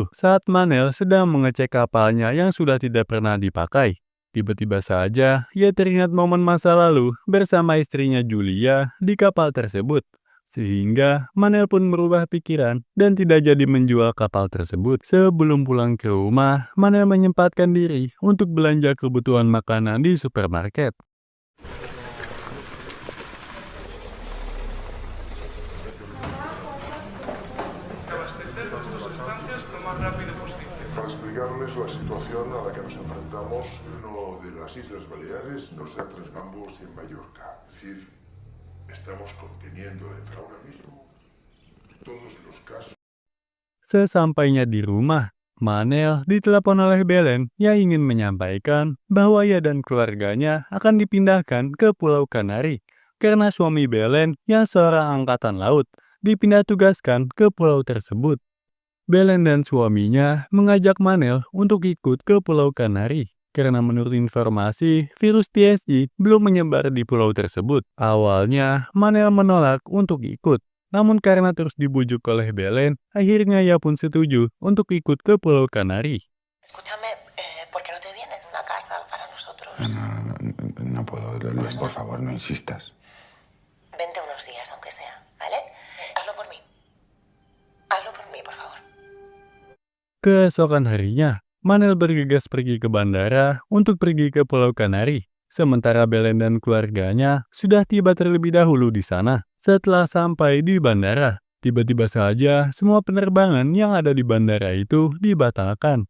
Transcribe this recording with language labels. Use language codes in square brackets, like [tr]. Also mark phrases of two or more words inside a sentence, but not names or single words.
[id] Saat Manel sedang mengecek kapalnya yang sudah tidak pernah dipakai, tiba-tiba saja ia teringat momen masa lalu bersama istrinya Julia di kapal tersebut. Sehingga Manel pun berubah pikiran dan tidak jadi menjual kapal tersebut. Sebelum pulang ke rumah, Manel menyempatkan diri untuk belanja kebutuhan makanan di supermarket. [es] Para explicarles la situación a la que nos enfrentamos, uno de las Islas Baleares, dos de Tres Bambos y en Mallorca. Es decir, estamos conteniendo ahora mismo todos los casos. [id] Sesampainya di rumah, Manel ditelepon oleh Belen yang ingin menyampaikan bahwa ia dan keluarganya akan dipindahkan ke Pulau Kanari karena suami Belen yang seorang angkatan laut dipindah tugaskan ke pulau tersebut. Belen dan suaminya mengajak Manel untuk ikut ke Pulau Kanari karena menurut informasi, virus TSG belum menyebar di pulau tersebut. Awalnya, Manel menolak untuk ikut. Namun karena terus dibujuk oleh Belen, akhirnya ia pun setuju untuk ikut ke Pulau Kanari. [es] Escúchame, ¿por qué no te vienes a casa para nosotros? No puedo, Lourdes, por favor, no insistas. Vente unos días, aunque sea, ¿vale? Hazlo por mí. Hazlo por mí, por favor. [id] Keesokan harinya, Manel bergegas pergi ke bandara untuk pergi ke Pulau Kanari. Sementara Belen dan keluarganya sudah tiba terlebih dahulu di sana. Setelah sampai di bandara, tiba-tiba saja semua penerbangan yang ada di bandara itu dibatalkan.